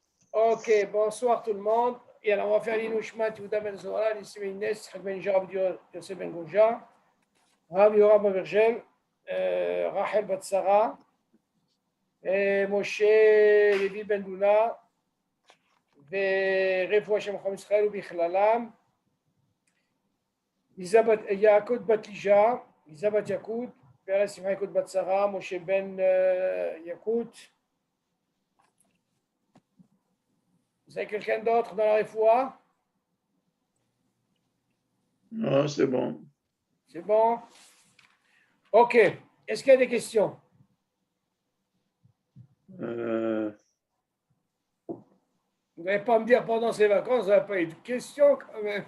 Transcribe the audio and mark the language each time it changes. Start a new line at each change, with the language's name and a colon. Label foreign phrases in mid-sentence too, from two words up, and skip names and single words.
French: Ok, bonsoir tout le monde. Et alors, on va faire l'inouchmat, Yehuda Ben Zohar, Nissim Inès, Yitzhak Ben Jarab, Yosef Ben Gouja, Rav Yoram Avergel, Rachel Batsara, Moshe Levi Ben Luna,
Hebrew: ורפואה שם חום ישראל ובכללם,
French: יעקוד בת ליג'ה, ליזה בת יקוד, פרס שמחה יקוד בת שרה, משה בן יקוד. Vous avez quelqu'un d'autre dans la refoua? Non, c'est bon. C'est bon? Ok. Est-ce qu'il y a des questions? Vous n'allez pas me dire pendant ces vacances, vous n'avez pas eu de questions quand même.